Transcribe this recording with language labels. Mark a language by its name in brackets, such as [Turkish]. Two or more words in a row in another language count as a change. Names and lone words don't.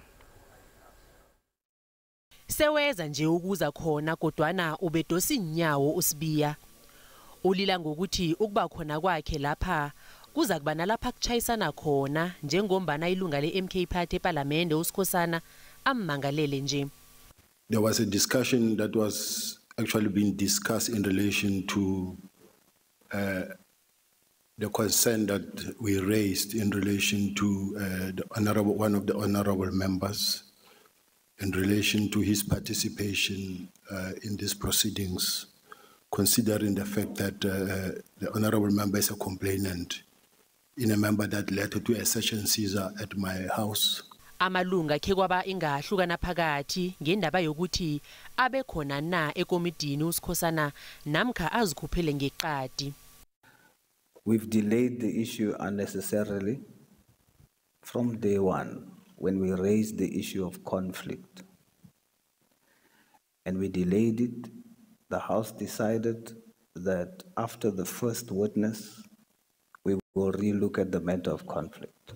[Zulu] Seweza nje ukuza khona kodwana ubedosa inyawo uSibiya. Ulila ngokuthi ukuba khona kwakhe lapha kuza kuba nalapha kuchayisana khona njengombana ilunga leMK Party eParlamente uSkhosana ammangalele nje. [English] There was a discussion that was actually being discussed in relation to the concern that we raised in relation to one of the honorable members in relation to his participation in these proceedings, considering the fact that the honorable member is a complainant in a member that led to a session seizure at my house. [Zulu] Amalunga ke kwaba ingahlukana phakathi ngendaba yokuthi abe khona na ekomidini uSkhosana namkha azikhuphele ngeqadi. [English] We've delayed the issue unnecessarily from day one when we raised the issue of conflict. And we delayed it. The House decided that after the first witness, we will relook at the matter of conflict.